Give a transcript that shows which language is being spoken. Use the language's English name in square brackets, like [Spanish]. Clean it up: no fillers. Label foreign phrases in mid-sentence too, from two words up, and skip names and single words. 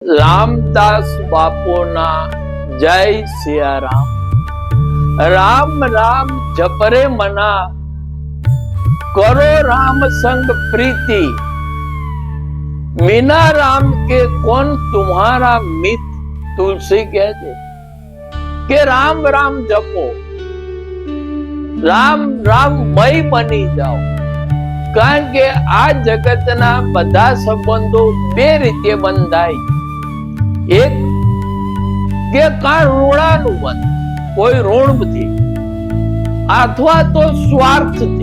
[Gujarati] રામદાસ બાપુના જય સિયારામ। [Hindi] राम राम जपरे मना, करो राम संग प्रीति, बिना राम के कौन तुम्हारा मित। तुलसी कहते [Gujarati] કે રામ રામ જપો, રામ રામ મય બની જાઓ। કારણ કે આ જગતના બધા સંબંધો બે રીતે બંધાય। એક કે કા ઋણાનું બંધ, કોઈ ઋણથી અથવા તો સ્વાર્થથી।